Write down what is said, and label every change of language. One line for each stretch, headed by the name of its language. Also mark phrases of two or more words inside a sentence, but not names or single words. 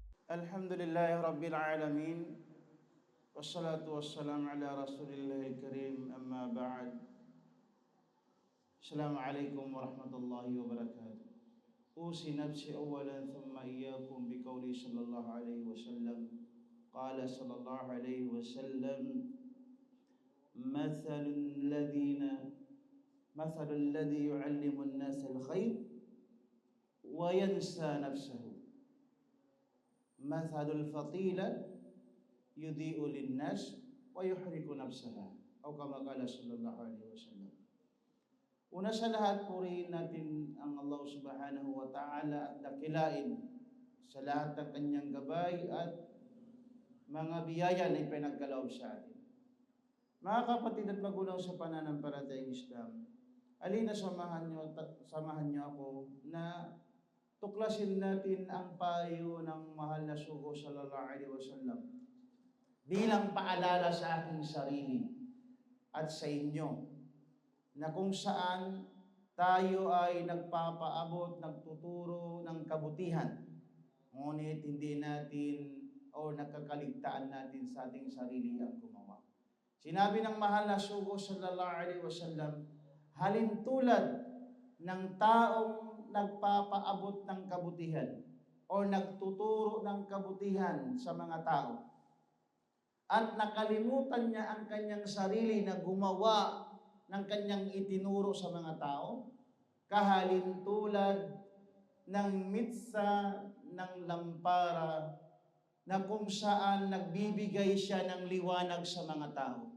Arabic: الحمد لله رب العالمين والصلاة والسلام على رسول الله الكريم. أما بعد. السلام عليكم ورحمة الله وبركاته. أوصي نفسي أولا ثم إياكم بقوله صلى الله عليه وسلم. قال صلى الله عليه وسلم مثل الذي يعلم الناس الخير وينسى نفسه. مثل الفتيلة يضيء للناس ويحرق نفسها. O كما قال صلى الله عليه وسلم.
Filipino: Una sa lahat, purihin natin ang Allah
Arabic: سبحانه وتعالى
Filipino: at dakilain sa lahat ng kanyang gabay at mga biyaya na ipinagkaloob sa atin. Mga kapatid at magulang sa pananampalatayang Islam, alina samahan niyo ako na tuklasin natin ang payo ng mahal na sugo
Arabic: صلى الله عليه وسلم
Filipino: bilang paalala sa aking sarili at sa inyo na kung saan tayo ay nagpapaabot, nagtuturo ng kabutihan, ngunit hindi natin o nakakaligtaan natin sa ating sarili ang gumawa. Sinabi ng mahal na sugo
Arabic: صلى الله عليه وسلم,
Filipino: halintulad ng taong nagpapaabot ng kabutihan o nagtuturo ng kabutihan sa mga tao at nakalimutan niya ang kanyang sarili na gumawa ng kanyang itinuro sa mga tao, kahalintulad ng mitsa ng lampara na kung saan nagbibigay siya ng liwanag sa mga tao.